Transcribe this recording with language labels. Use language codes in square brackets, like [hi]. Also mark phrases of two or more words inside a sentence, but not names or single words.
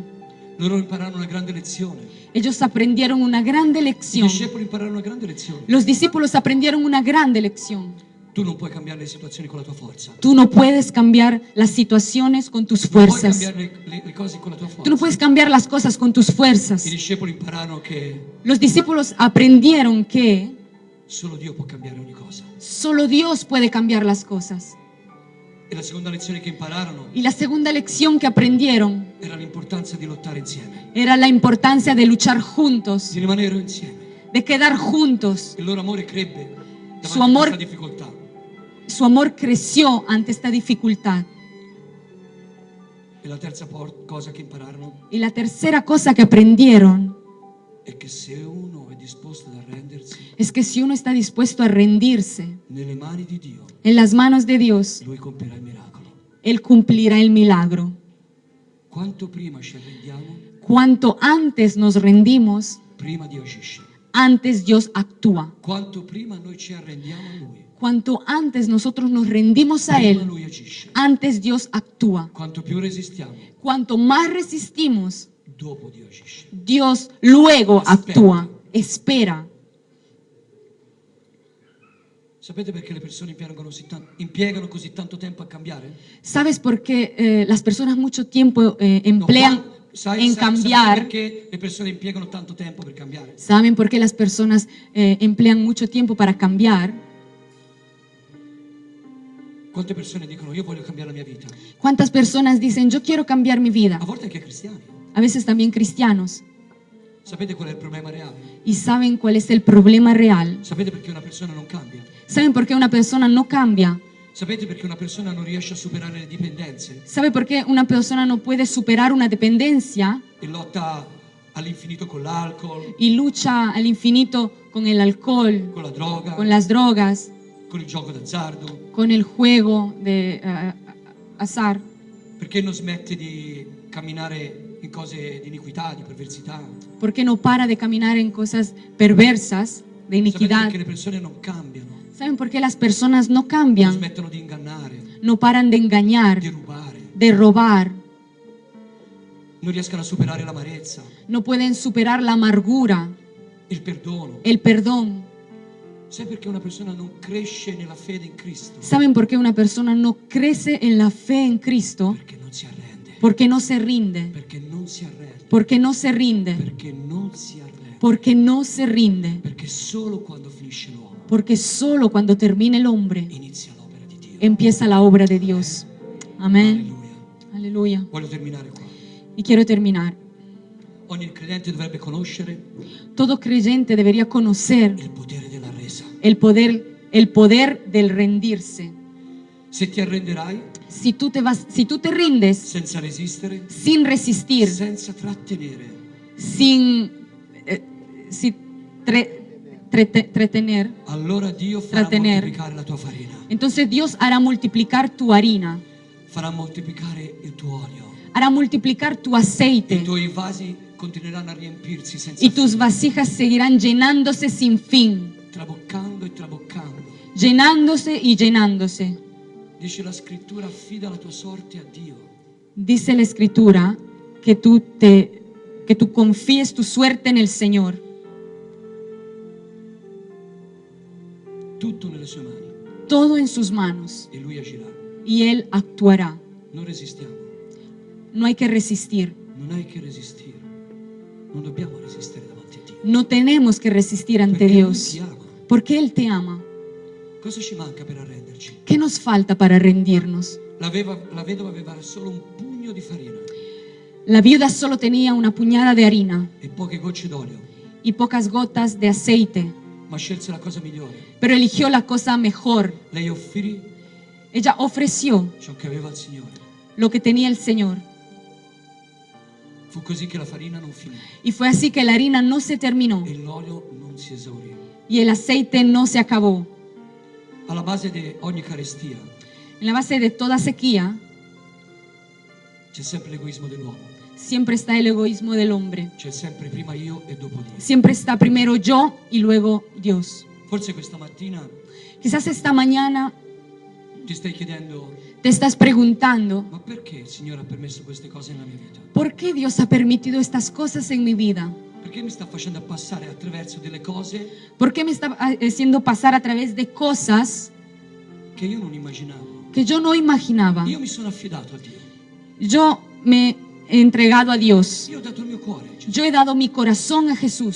[it] Loro impararono una grande lezione. [es] Ellos aprendieron una grande [it] I [es] lección. [it] discepoli impararono una grande lezione. [es] Los discípulos aprendieron una grande lección. [it] Tu non puoi cambiare le situazioni con la tua forza. [es] Tú no puedes cambiar las situaciones con tus [it] Non puoi [es] fuerzas. [it] cambiare le cose con la tua [es] Tú no [it] forza. [es] puedes cambiar las cosas con tus fuerzas. [it] I discepoli impararono che [es] Los discípulos aprendieron que [it] solo Dio può cambiare ogni cosa. [es] solo Dios puede cambiar las cosas. [it] E la seconda lezione che impararono [es] Y la segunda lección que aprendieron [it] era l'importanza di lottare insieme, [es] era la importancia de luchar juntos, [it] di rimanere insieme. [es] de quedar juntos. [it] Il loro amore crebbe [es] Su [it] davanti a [es] amor- [it] questa difficoltà. [es] Su amor creció ante esta dificultad. [it] E la terza cosa che impararono [es] Y la tercera cosa que aprendieron [it] è che se uno è disposto ad arrendersi [es] es que si uno está dispuesto a rendirse [it] nelle mani di Dio, [es] en las manos de Dios, [it] Lui compirà il miracolo. [es] Él cumplirá el milagro. [it] Quanto prima ci arrendiamo, [es] Cuanto antes nos rendimos, [it] prima Dio agisce. [es] antes Dios actúa. [it] Quanto prima noi ci arrendiamo a Lui, [es] Cuanto antes nosotros nos rendimos a [it] prima [es] Él, [it] Lui agisce. [es] antes Dios actúa. [it] Quanto più resistiamo, [es] Cuanto más resistimos, [it] dopo Dio agisce. [es] Dios luego actúa, espera. [it] Sapete perché le persone impiegano così tanto tempo a cambiare? [es] ¿Sabes por qué las personas mucho tiempo [it] No, [es] emplean en [it] sapete [es] cambiar? [it] perché le persone impiegano tanto tempo per cambiare? [es] ¿Saben por qué las personas emplean mucho tiempo para cambiar? [it] Quante persone dicono io voglio cambiare la mia vita? [es] ¿Cuántas personas dicen, yo quiero cambiar mi vida? [it] A volte anche cristiani. [es] A veces también cristianos. [it] Sapete qual è il problema reale? [es] ¿Y saben cuál es el problema real? [it] Sapete perché una persona non cambia? [es] ¿Saben por qué una persona no cambia? [it] Sapete perché una persona non riesce a superare le dipendenze [es] ¿Sabe por qué una persona no puede superar una dependencia [it] e lotta all'infinito con l'alcol, [es] y lucha al infinito con el alcohol, [it] con la droga, [es] con las drogas, [it] con il gioco d'azzardo? [es] con el juego de azar? [it] Perché non smette di camminare in cose di iniquità, di perversità? [es] ¿Por qué no para de caminar en cosas perversas, de [it] Sapete [es] iniquidad? [it] perché le persone non cambiano, [es] ¿Saben por qué las personas no [it] non [es] cambian? [it] smettono di ingannare, [es] No paran de engañar, [it] di rubare, [es] de robar, [it] non riescono a superare l'amarezza, [es] no pueden superar la amargura, [it] il perdono? [es] el perdón. [it] Sai perché una persona non cresce nella fede in Cristo? [es] ¿Saben por qué una persona no crece en la fe en Cristo? [it] Perché non si arrende, [es] Porque no se rinde, [it] perché non si arrende, [es] porque no se rinde, [it] perché non si arrende, [es] porque no se rinde, [it] perché solo quando finisce l'uomo [es] porque solo cuando termina el hombre [it] inizia l'opera di Dio. [es] empieza la obra de Dios. Amén. [it] Alleluia. [es] Aleluya. [it] Voglio terminare qua. [es] Y quiero terminar. [it] Ogni credente dovrebbe conoscere [es] Todo creyente debería conocer [it] il potere della resa. [es] el poder del rendirse. [it] Se ti arrenderai [es] Si tú te rindes [it] senza resistere, [es] sin resistir, [it] senza trattenere, [es] sin retener, [it] allora Dio farà Trattener. moltiplicare la tua farina, [es] entonces Dios hará multiplicar tu harina, [it] farà moltiplicare il tuo olio. [es] hará multiplicar tu [it] I [es] aceite [it] tuoi vasi continueranno a riempirsi senza [es] y tus [it] fine, [es] vasijas seguirán llenándose sin fin, [it] traboccando e traboccando. [es] llenándose y llenándose. [it] Dice la scrittura, affida la tua sorte a Dio. [es] Dice la Escritura que tú confíes tu suerte en el Señor. [it] Tutto nelle sue mani [es] Todo en sus manos [it] e Lui agirà. [es] y Él actuará. [it] Non resistiamo, [es] No hay que resistir, [it] non hai che resistere. Non dobbiamo resistere davanti a Dio. [es] No tenemos que resistir ante [it] Perché Lui [es] Dios, [it] ti ama. [es] porque Él te ama. [it] Cosa ci manca per arrenderci? [es] ¿Qué nos falta para rendirnos? [it] La vedova aveva solo un pugno di farina [es] La viuda solo tenía una puñada de harina [it] e poche gocce d'olio, [es] y pocas gotas de aceite, [it] ma scelse la cosa migliore. [es] pero eligió la cosa mejor. [it] Lei offrì [es] Ella ofreció [it] ciò che aveva il Signore. [es] lo que tenía el Señor. [it] Fu così che la farina non finì [es] Y fue así que la harina no se terminó [it] e l'olio non si esaurì. [es] y el aceite no se acabó. [it] Alla base di ogni carestia [es] En la base de toda sequía [it] c'è sempre l'egoismo dell'uomo. [es] siempre está el egoísmo del hombre. [it] C'è sempre prima io e dopo Dio. [es] Siempre está primero yo y luego Dios. [it] Forse questa mattina [es] Quizás esta mañana [it] ti stai chiedendo: [es] te estás preguntando, [it] ma perché il Signore ha permesso queste cose nella mia vita? [es] ¿por qué Dios ha permitido estas cosas en mi vida? [it] Perché mi sta facendo passare attraverso delle cose [es] ¿Por qué me está haciendo pasar a través de cosas [it] che io non immaginavo? [es] que yo no imaginaba? [it] Io mi sono affidato a Dio. [es] Yo me he entregado a Dios. [it] Io ho dato il mio cuore a Gesù. [es] Yo he dado mi corazón a Jesús.